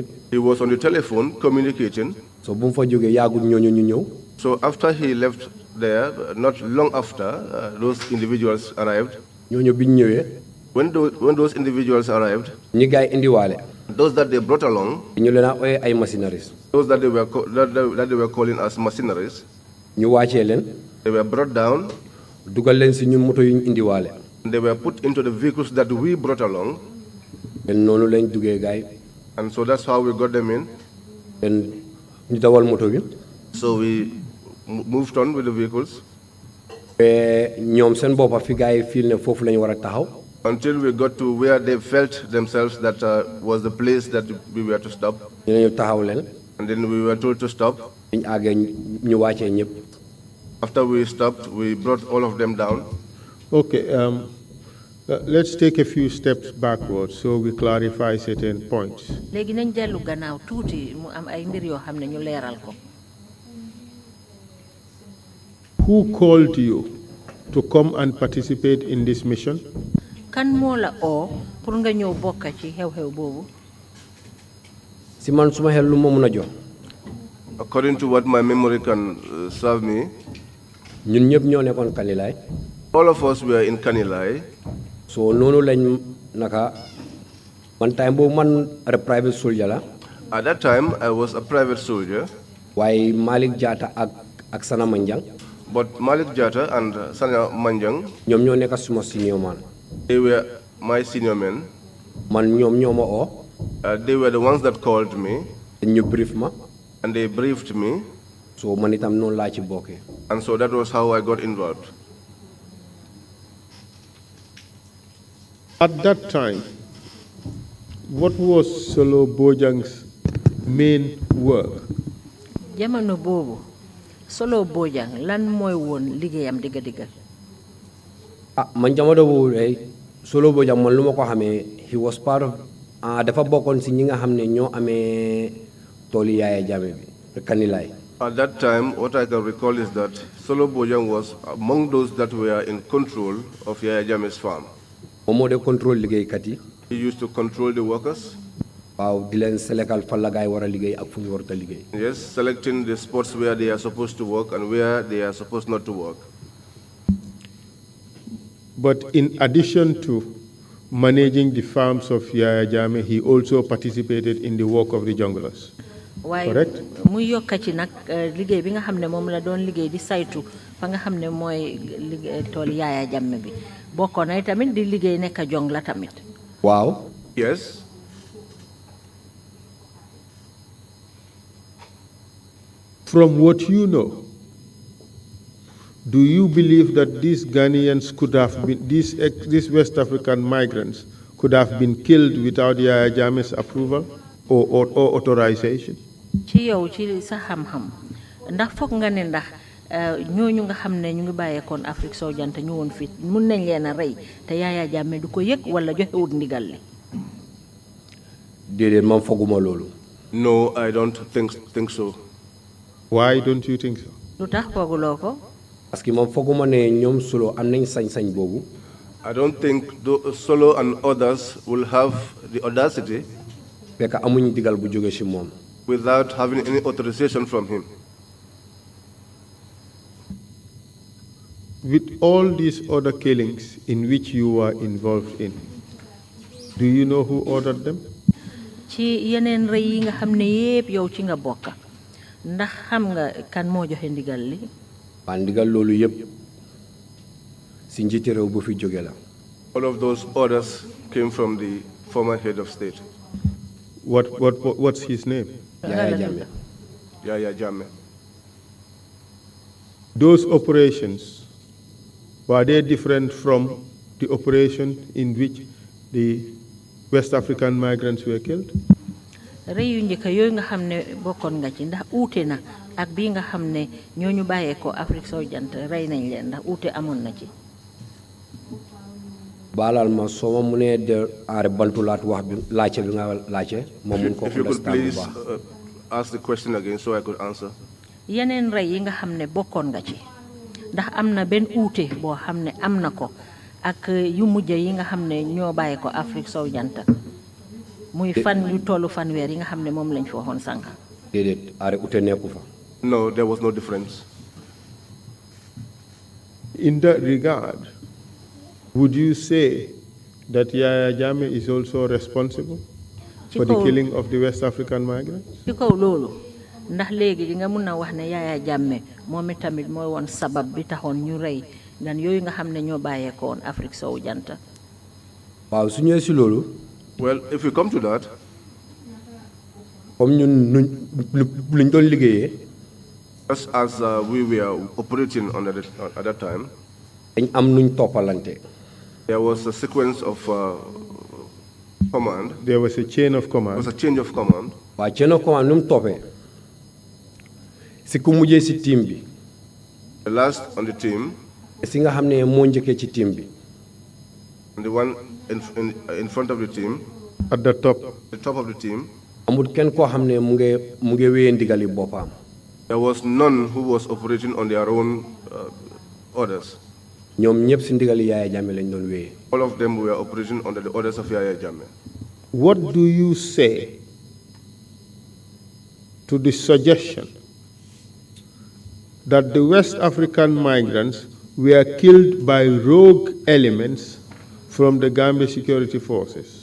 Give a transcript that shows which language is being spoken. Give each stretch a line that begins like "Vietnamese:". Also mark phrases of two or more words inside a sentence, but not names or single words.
English: He was on the telephone communicating.
Wolof: so bu mu fa jógee yàggul ñooñu ñu ñëw.
English: So after he left there, not long after, those individuals arrived.
Wolof: ñooñu bi ñu ñëwee.
English: When those individuals arrived,
Wolof: ñi gars yi indiwaale.
English: those that they brought along,
Wolof: ñu leen a ooyee ay machineries.
English: those that they were calling as mercenaries,
Wolof: ñu wàccee leen.
English: they were brought down.
Wolof: dugal leen si ñun moto yu ñu indiwaale.
English: They were put into the vehicles that we brought along.
Wolof: den noonu lañ duggee gars yi.
English: And so that's how we got them in.
Wolof: den ñu dawal moto bi.
English: So we moved on with the vehicles.
Wolof: ñoom seen boppa fi gars yi fiil ne foofu lañu war a taxaw.
English: Until we got to where they felt themselves that was the place that we were to stop.
Wolof: ñu ne ñu taxaw leen.
English: And then we were told to stop.
Wolof: ñu àggee ñu wàccee ñëpp.
English: After we stopped, we brought all of them down. Okay, let's take a few steps backwards so we clarify certain points.
Wolof: léegi nañ dellu gannaaw tuuti mu am ay mbir yoo xam ne ñu leeral ko.
English: Who called you to come and participate in this mission?
Wolof: kan moo la oo pour nga ñëw bokka ci xew-xew boobu. si man suma xel lu ma mun a jox.
English: According to what my memory can serve me,
Wolof: ñun ñëpp ñoo nekkoon Kanilaay.
English: all of us were in Kanilai.
Wolof: so noonu lañ naka man time boobu man a
English: private soldier
Wolof: la.
English: At that time, I was a private soldier.
Wolof: waaye Malick Jatta ak Sana Manjang.
English: But Malik Jatta and Sana Manjang,
Wolof: ñoom ñoo nekk suma senior man.
English: they were my senior men.
Wolof: man ñoom ñoo ma oo.
English: They were the ones that called me.
Wolof: ñu brief ma.
English: And they briefed me.
Wolof: so man itam noonu laa ci bokkee.
English: And so that was how I got involved. At that time, what was Solo Bojang's main work?
Wolof: jamono boobu Solo Bojang lan mooy woon liggéeyam digga-digga. man jamono boobu day Solo Bojang man lu ma ko xamee
English: he was part of
Wolof: dafa bokkoon si ñi nga xam ne ñoo amee tooli Yaya Jammeh bi Kanilaay.
English: At that time, what I can recall is that Solo Bojang was among those that were in control of Yaya Jammeh's farm.
Wolof: moom moo dee contrôle liggéeykat yi.
English: He used to control the workers. Yes, selecting the spots where they are supposed to work and where they are supposed not to work. But in addition to managing the farms of Yaya Jammeh, he also participated in the work of the junglers. Correct?
Wolof: Muy yokka ci nak liggéey bi nga xamne mom la doon liggéey di saytu fa nga xamne moy tol Yaya Jammeh bi bokko na tamit di liggéey nek jong la tamit.
English: Wow. Yes. From what you know, do you believe that these Ghanaians could have been, these West African migrants could have been killed without Yaya Jammeh's approval or authorization?
Wolof: Ci yow ci sa xam-xam ndax foog nga ne ndax ñooñu nga xam ne ñu ngi bàyyeekoon Afrique soo jant ñu woon fii mun nañ leen a rey te Yaya Jammeh du ko yëg wala joxewut ndigal li. Déedéet man fooguma loolu.
English: No, I don't think so. Why don't you think so?
Wolof: Lu tax fooguloo ko.
French: Parce que
Wolof: man fooguma ne ñoom Solo am nañ sañ-sañ boobu.
English: I don't think Solo and others will have the audacity
Wolof: fekk amuñ digal bu jóge ci moom.
English: Without having any authorization from him. With all these other killings in which you were involved in, do you know who ordered them?
Wolof: Ci yeneen rey yi nga xam ne yépp yow ci nga bokk ndax xam nga kan moo joxe ndigal li. Waa ndigal loolu yépp ci njiiti réew bu fi jóge la.
English: All of those orders came from the former head of state. What's his name? Yaya Jammeh. Yaya Jammeh. Those operations, were they different from the operation in which the West African migrants were killed?
Wolof: Rey yu njëkk yooyu nga xam ne bokkoon nga ci ndax uute na ak bii nga xam ne ñooñu bàyyeekoo Afrique soo jant rey nañ leen ndax uute amoon na ci. Baalal ma soo ma mënee de aare bantulaat wax bi laajte bi nga laajte ma mun ko
English: If you could
Wolof: understand bu
English: please
Wolof: baax.
English: ask the question again so I could answer.
Wolof: Yeneen rey yi nga xam ne bokkoon nga ci ndax am na benn uute boo xam ne am na ko ak yu mujj yi nga xam ne ñoo bàyyi ko Afrique sow jant muy fan yu tollu fanweer yi nga xam ne moom lañ fi waxoon sànq. Déedéet aare uute nekku fa.
English: No, there was no difference. In that regard, would you say that Yaya Jammeh is also responsible for the killing of the West African migrants?
Wolof: Ci kaw loolu ndax léegi di nga mun a wax ne Yaya Jammeh moom tamit mooy woon sabab bi taxoon ñu rey gan yooyu nga xam ne ñoo bàyyeekoon Afrique sowu jant. Waaw su ñëwee si loolu.
English: Well, if we come to that.
Wolof: Comme ñun luñ doon liggéeyee.
English: Just as we were operating at that time.
Wolof: Dañ am nuñ toppalante.
English: There was a sequence of command. There was a chain of command. There was a change of command.
Wolof: Waaw
English: chain of command
Wolof: nu mu toppee. Si ku mujjee si team bi.
English: The last on the team.
Wolof: Si nga xam ne moo njëkkee ci team bi.
English: And the one in front of the team. At the top. The top of the team.
Wolof: Amul kenn koo xam ne mu ngi wéyee ndigali boppam.
English: There was none who was operating on their own orders.
Wolof: ñoom ñëpp si ndigali Yaya Jammeh lañ doon wéyee.
English: All of them were operating under the orders of Yaya Jammeh. What do you say to the suggestion that the West African migrants were killed by rogue elements from the Gambia security forces?